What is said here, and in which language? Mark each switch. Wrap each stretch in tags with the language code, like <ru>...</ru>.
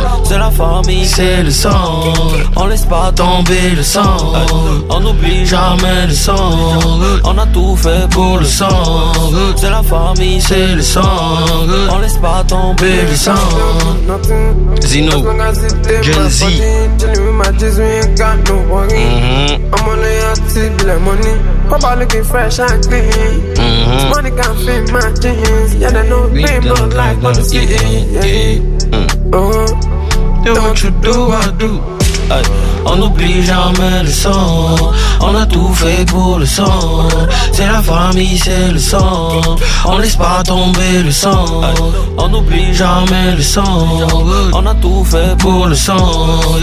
<fr>C'est la famille, c'est le sang. On laisse pas tomber le sang. On n'oublie jamais le sang. On a tout fait pour le sang. C'est la famille, c'est le sang. On laisse pas tomber le sang.</fr> <en>Zino, Gen Z. I'm on the active black money. Papa looking fresh and clean. Money can't fit my jeans. Yeah, they know me, but like what I'm seeing. Yeah, what you do, I do.</en> <fr>On n'oublie jamais le sang. On a tout fait pour le sang. C'est la famille, c'est le sang. On laisse pas tomber le sang. On n'oublie jamais le sang. On a tout fait pour le sang.</fr>